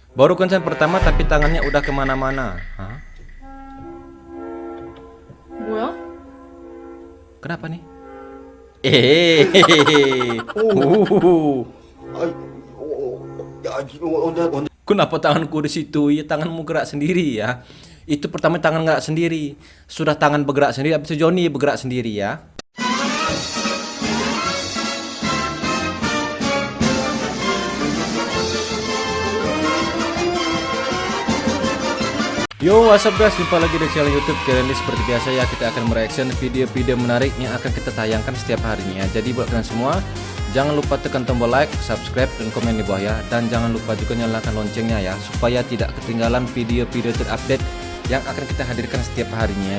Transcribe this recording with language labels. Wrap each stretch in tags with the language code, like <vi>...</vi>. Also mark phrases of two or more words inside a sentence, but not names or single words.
<id>Baru konsen pertama tapi tangannya udah kemana-mana. Hah?</id> <ko>뭐야?</ko> <id>Kenapa nih? Uh.</id> <ko>아이, 야, 이거 언제</ko> <id>Kenapa tanganku di situ? Ya tanganmu gerak sendiri ya. Itu pertama tangan gerak sendiri. Sudah tangan bergerak sendiri, habis itu Johnny bergerak sendiri ya.</id> <en>Yo, what's up guys,</en> <id>jumpa lagi di channel YouTube. Kali ini seperti biasa ya, kita akan mereaction video-video menarik yang akan kita tayangkan setiap harinya. Jadi buat kalian semua, jangan lupa tekan tombol like, subscribe, dan komen di bawah ya. Dan jangan lupa juga nyalakan loncengnya ya, supaya tidak ketinggalan video-video terupdate yang akan kita hadirkan setiap harinya.</id>